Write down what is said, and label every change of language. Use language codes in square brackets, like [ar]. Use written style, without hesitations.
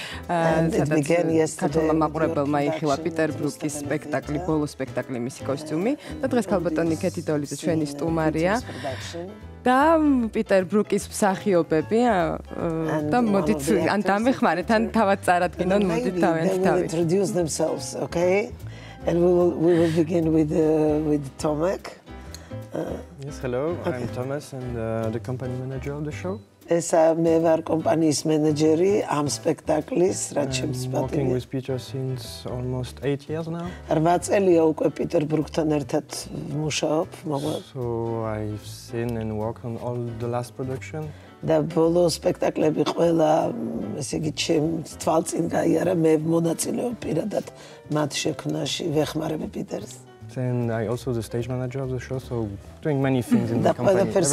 [ka] სადაც ქართულმა მაყურებელმა იხილა პიტერ ბრუკის სპექტაკლი, ბოლო სპექტაკლი მისი კოსტიუმი და დღეს ქალბატონი კეთი დოლიძე ჩვენი სტუმარია. და პიტერ ბრუკის მსახიობები და მოდით ან დამეხმარეთ ან თავად წარადგინონ მოდით თავიანთი. [en] Introduce themselves, okay? And we will begin with Tomek. Yes, hello. I'm Thomas and the company manager of the show. [ka] მე ვარ კომპანიის მენეჯერი ამ სპექტაკლის, რაც შემსწავლია. [en] Working with Peter since almost 8 years now. [ka] 8 წელია უკვე პიტერ ბრუკთან ერთად ვმუშაობ. [en] So I've seen and worked on all the last production. [ka] და ბოლო სპექტაკლები ყველა, ესე იგი, ჩემს თვალწინ გაიარა, მე მონაწილეობ პირადად მათ შექმნაში, ვეხმარები პიტერს. [en] And I also the stage manager of the show, so doing many things in the company.